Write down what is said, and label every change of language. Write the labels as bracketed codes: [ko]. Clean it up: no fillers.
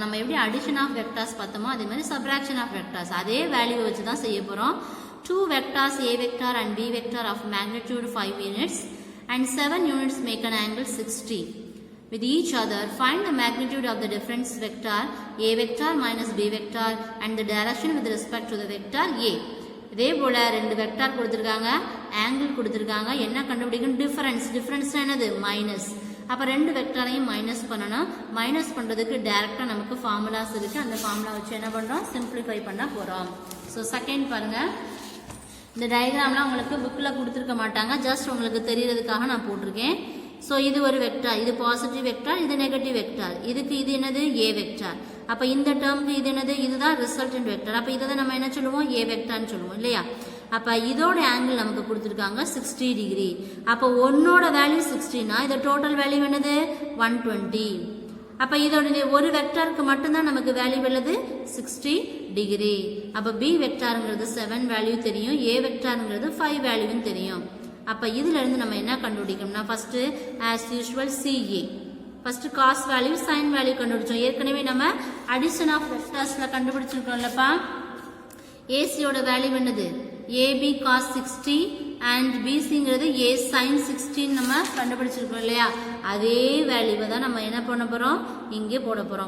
[ta] நம்ம எப்படி addition of vectors பார்த்தோமோ அதே மாதிரி சப்ராக்ஷன் ஆஃப் வெக்டார்ஸ் அதே வேல்யூ வச்சு தான் செய்ய போறோம். [en] 2 vectors a vector and b vector of magnitude 5 units and 7 units make an angle 60 with each other. Find the magnitude of the difference vector a vector minus b vector and the direction with respect to the vector a. [ta] இதே போல ரெண்டு vector கொடுத்திருக்காங்க, angle கொடுத்திருக்காங்க. என்ன கண்டுபிடிக்கணும்? Difference என்னது? Minus. அப்ப ரெண்டு வெக்டாரையும் மைனஸ் பண்ணணும். மைனஸ் பண்றதுக்கு டைரக்டா நமக்கு ஃபார்முலாஸ் இருக்கு. அந்த ஃபார்முலா வச்சு என்ன பண்றோம்? சிம்பிளிஃபை பண்ண போறோம். ஸோ செகண்ட் பாருங்க. இந்த டயக்ராம்லாம் உங்களுக்கு புக்கில் கொடுத்துருக்க மாட்டாங்க, ஜஸ்ட் உங்களுக்கு தெரியறதுக்காக நான் போட்டிருக்கேன். ஸோ இது ஒரு வெக்டார், இது பாசிட்டிவ் வெக்டார், இது நெகட்டிவ் வெக்டார். இதுக்கு இது என்னது? ஏ வெக்டார். அப்போ இந்த டேர்முக்கு இது என்னது? இதுதான் ரிசல்டன்ட் வெக்டார். அப்போ இதை நம்ம என்ன சொல்லுவோம்? ஏ வெக்டார்னு சொல்லுவோம் இல்லையா? அப்போ இதோட ஆங்கிள் நமக்கு கொடுத்துருக்காங்க 60 டிகிரி. அப்போ ஒன்னோட வேல்யூ 60னா இது டோட்டல் வேல்யூ என்னது? 120. அப்போ இதோட ஒரு வெக்டாருக்கு மட்டும்தான் நமக்கு வேல்யூ உள்ளது 60 டிகிரி. அப்போ பி வெக்டாருங்கிறது 7 வேல்யூ தெரியும், ஏ வெக்டாருங்கிறது 5 வேல்யூன்னு தெரியும். அப்போ இதுல இருந்து நம்ம என்ன கண்டுபிடிக்கணும்னா first as usual CA first cos value sign value கண்டுபிடிச்சோம். ஏற்கனவே நம்ம அடிஷன் ஆஃப் வெக்டர்ஸ்ல கண்டுபிடிச்சிருக்கோம்லப்பா. ஏசியோட வேல்யூ என்னது? AB cos 60 and BCங்கிறது A sin 60 நம்ம கண்டுபிடிச்சிருக்கோம் இல்லையா? அதே வேல்யூவை தான் நம்ம என்ன பண்ண போறோம்? இங்கே போட போறோம்.